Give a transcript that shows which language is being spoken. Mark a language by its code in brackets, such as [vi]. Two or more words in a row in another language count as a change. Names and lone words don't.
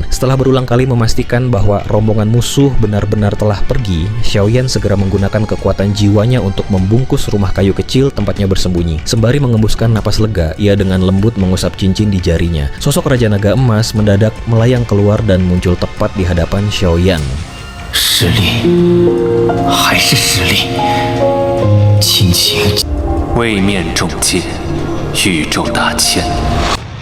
[id] Setelah berulang kali memastikan bahwa rombongan musuh benar-benar telah pergi, Xiaoyan segera menggunakan kekuatan jiwanya untuk membungkus rumah kayu kecil tempatnya bersembunyi. Sembari mengembuskan napas lega, ia dengan lembut mengusap cincin di jarinya. Sosok Raja Naga Emas mendadak melayang keluar dan muncul tepat di hadapan Xiaoyan. [zh] 实力，还是实力。亲情，位面重剑，宇宙大千。